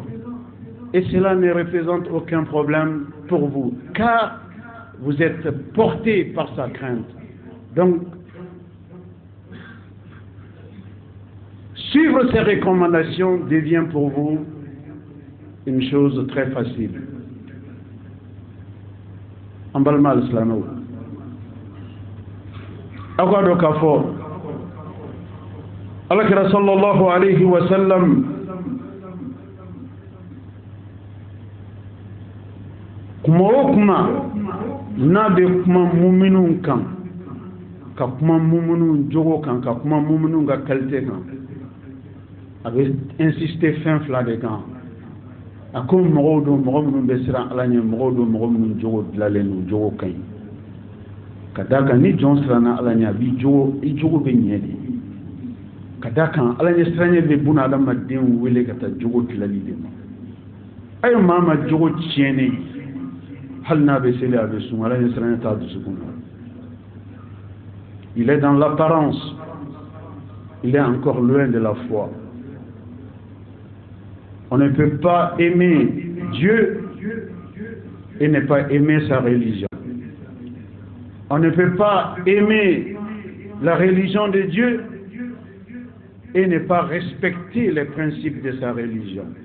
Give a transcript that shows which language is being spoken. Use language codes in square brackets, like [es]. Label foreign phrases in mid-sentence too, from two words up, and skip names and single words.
[fr] Et cela ne représente aucun problème pour vous, car vous êtes porté par sa crainte. Donc, suivre ces recommandations devient pour vous une chose très facile. En balma al-Islamo. Akwado kafo. [bm] Alakira [ar] صلى الله عليه وسلم [bm] kuma n'a bɛ kuma muminun kan ka kuma muminun jogo kan ka kuma muminun ka qualité kan a bɛ insister fɛn fila de kan a ko mɔgɔw don mɔgɔ minnu bɛ siran Ala ɲɛ mɔgɔw don mɔgɔ minnu jogo dilanlen don jogo ka ɲi ka d'a kan ni jɔn siranna Ala ɲɛ a b'i jogo bɛ ɲɛ de ka d'a kan Ala ɲɛ siranɲɛ bɛ buna adamaden wele ka taa jogo dilanli de ma a ye maa ma jogo tiɲɛnen hali n'a bɛ seli a bɛ sun Ala ɲɛ siranɲɛ t'a dusukun na [fr] il est dans l'apparence il est encore loin de la foi. On ne peut pas aimer Dieu et ne pas aimer sa religion. On ne peut pas aimer la religion de Dieu et ne pas respecter les principes de sa religion.